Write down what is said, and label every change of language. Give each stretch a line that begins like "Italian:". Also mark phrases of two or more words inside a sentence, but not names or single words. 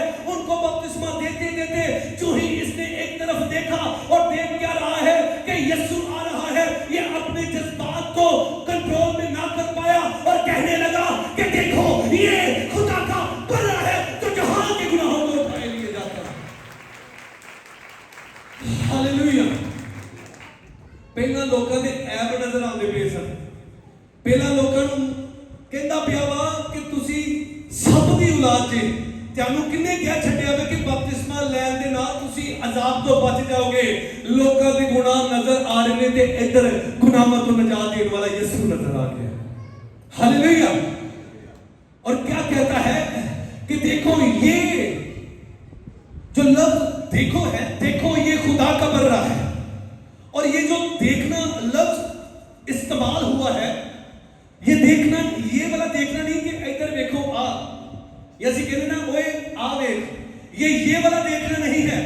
Urdu: ان کو بپتسمہ دیتے دیتے جو ہی اس نے ایک طرف دیکھا اور دیکھ کیا رہا ہے کہ یسوع آ رہا ہے، یہ اپنے جذبات کو کنٹرول میں نہ کر پایا اور کہنے لگا کہ دیکھو یہ خدا کا برہ ہے جو جہان کے گناہوں کو اٹھائے لیے جاتا ہے۔
Punjabi: ہاللیلویہ۔ پہلا لوکاں دے عیب نظر آندے پئے سن، پہلا لوکاں نوں کہندا پیا وا کہ تسی سب دی اولاد جے، تانوں کنے کہہ چھڈیا وے کہ بپتسمہ لین دے نال تسی عذاب تو بچ جاؤ گے۔ لوکاں دے گناہ نظر آ رہے نے تے ادھر گناہاں تو نجات دین والا یسوع نظر آ گیا۔ ہاللیلویہ۔
Urdu: اور کیا کہتا ہے کہ دیکھو یہ جو لفظ دیکھو ہے، دیکھو یہ خدا کا برہ ہے، اور یہ جو دیکھنا لفظ استعمال ہوا ہے، یہ دیکھنا، یہ والا دیکھنا نہیں کہ ادھر دیکھو آ،
Punjabi: یا سی کہنے نا اوے آ دیکھ،
Urdu: یہ والا دیکھنا نہیں ہے۔